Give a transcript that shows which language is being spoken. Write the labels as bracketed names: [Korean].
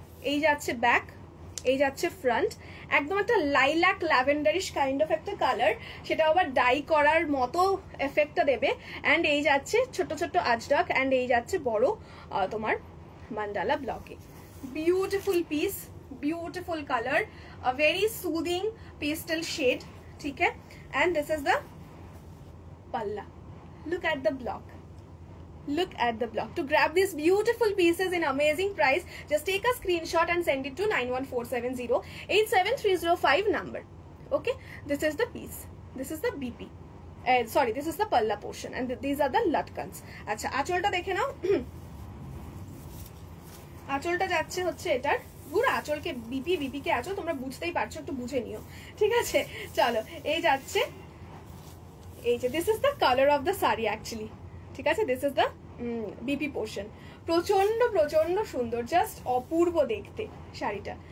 [Bangla] এই যাচ্ছে ব্যাক, এই যাচ্ছে ফ্রন্ট। একদম একটা লাইল্যাক ল্যাভেন্ডারিশ কাইন্ড অফ একটা কালার, সেটা আবার ডাই করার মতো এফেক্টটা দেবে। অ্যান্ড এই যাচ্ছে ছোট ছোট আজরাক, অ্যান্ড এই যাচ্ছে বড় তোমার মান্ডালা ব্লকে। [English] Beautiful piece, beautiful colour, a very soothing pastel shade. [Hindi] ठीक है, [English] and this is the palla. Look at the block, look at the block. To grab these beautiful pieces in amazing price, just take a screenshot and send it to 9147087305 number. Okay, this is the piece, this is the BP, sorry, this is the palla portion, and these are the latkans. [Bangla] আচ্ছা, আঁচলটা দেখে নাও। আঁচলটা যাচ্ছে হচ্ছে এটার পুরো আঁচলকে BP, BP কে আঁচল, তোমরা বুঝতেই পারছো, একটু বুঝে নিও। ঠিক আছে, চলো এই যাচ্ছে, এই যে [English] This is the colour of the sari actually. [Bangla] ঠিক আছে, [English] This is the BP portion. [Bangla] প্রচন্ড প্রচন্ড সুন্দর, জাস্ট অপূর্ব দেখতে শাড়িটা।